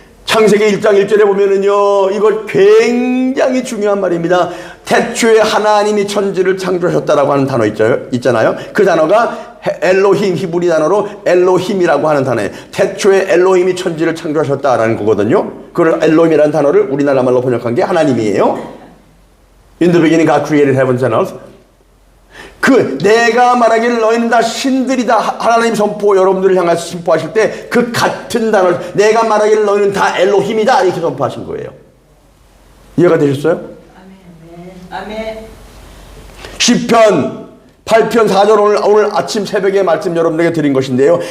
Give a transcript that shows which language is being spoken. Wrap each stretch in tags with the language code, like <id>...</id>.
<ko>창세기 1장 1절에 보면은요, 이거 굉장히 중요한 말입니다. 태초에 하나님이 천지를 창조하셨다라고 하는 단어 있잖아요. 그 단어가 엘로힘, 히브리 단어로 엘로힘이라고 하는 단어예요. 태초에 엘로힘이 천지를 창조하셨다라는 거거든요. 그걸 엘로힘이라는 단어를 우리나라 말로 번역한 게 하나님이에요.</ko> <en>In the beginning God created heavens and earth.</en> <ko>그 내가 말하기를 너희는 다 신들이다, 하나님 선포, 여러분들을 향해서 선포하실 때 그 같은 단어, 내가 말하기를 너희는 다 엘로힘이다, 이렇게 선포하신 거예요. 이해가 되셨어요? 아멘. 시편 8편 4절, 오늘 아침 새벽에 말씀 여러분에게 드린 것인데요.</ko>